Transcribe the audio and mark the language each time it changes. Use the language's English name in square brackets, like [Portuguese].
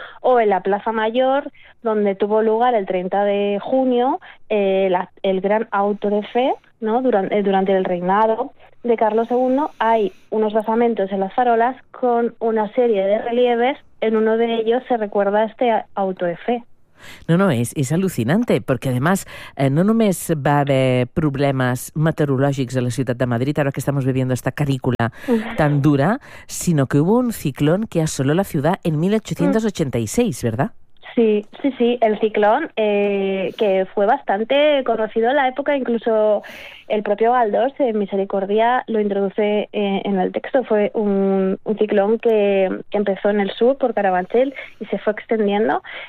[Spanish] O en la Plaza Mayor, donde tuvo lugar el 30 de junio el gran auto de fe, ¿no? Durante el reinado de Carlos II, hay unos basamentos en las farolas con una serie de relieves, en uno de ellos se recuerda este auto de fe. [Catalan] No, és al·lucinante, perquè a més no només va haver problemes meteorològics a la ciutat de Madrid ara que estem vivint esta canícula tan dura, sinó que [Spanish] hubo un ciclón que [Catalan] assoló la ciutat en 1886, [Spanish] ¿verdad? Sí, el ciclón, que fue bastante conocido en la época, incluso el propio Galdós, en Misericordia, lo introduce en el texto. Fue un ciclón que empezó en el sur, por Carabanchel, y se fue extendiendo.